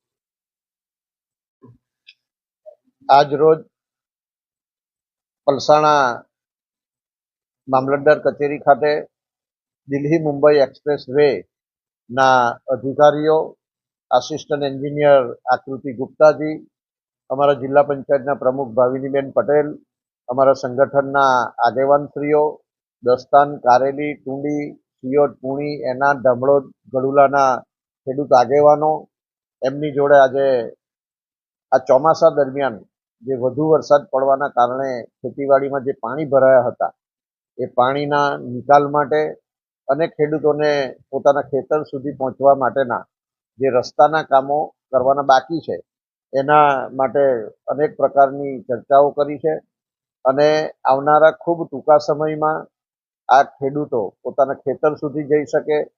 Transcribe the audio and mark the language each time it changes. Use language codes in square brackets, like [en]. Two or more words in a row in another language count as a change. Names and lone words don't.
[gu] આજ રોજ પલસાણા મામલતદાર કચેરી ખાતે દિલ્હી મુંબઈ એક્સપ્રેસ વે ના અધિકારીઓ, આસિસ્ટન્ટ એન્જિનિયર આકૃતિ ગુપ્તા જી, અમરા જિલ્લા પંચાયત પ્રમુખ ભાવિનીબેન પટેલ, અમરા સંગઠન આગેવાનશ્રીઓ, દસ્તાન, કારેલી, ટૂંડી, સિયોટ, પુણી, એના, ડમડોદ, ગડુલાના ખેડૂત આગેવાનો એમની જોડે આજે આ ચોમાસા દરમિયાન જે વધુ વરસાદ પડવાના કારણે ખેતીવાડીમાં જે પાણી ભરાયા હતા એ પાણીના નિકાલ માટે અને ખેડૂતોને પોતાના ખેતર સુધી પહોંચવા માટેના જે રસ્તાના કામો કરવાના બાકી છે એના માટે અનેક પ્રકારની ચર્ચાઓ કરી છે અને આવનારા ખૂબ ટૂંકા સમયમાં આ ખેડૂતો પોતાના ખેતર સુધી જઈ શકે,